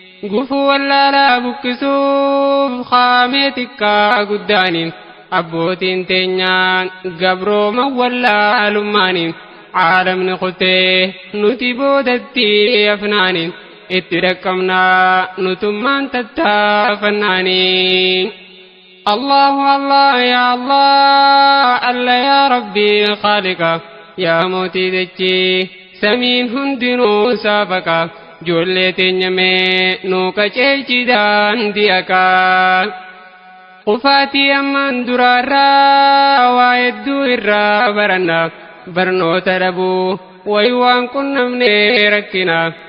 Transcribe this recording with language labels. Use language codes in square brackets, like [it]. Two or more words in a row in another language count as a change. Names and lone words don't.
[om] Gufuu wallaalaa buqqisuuf qaamee xiqqaa guddaaniin. Abbootiin teenyaan gabrooma wallaalummaaniin. Caalamni kutee nuti boodatti afnaaniin. Itti dhaqqabnaa nutummaan tattaafannaaniin. [ar] الله الله، يا الله، الله يا ربي، خالقا. [om] Ya mootii dachii, samiin hundinuu saafaqa. Ijoollee teenya mee nuu qajeelchi daandii haqaa. Qufaatii ammaan duraarraa waa hedduu irraa baranna. Barnoota dhabuu wayi waan qunnamnee rakkina.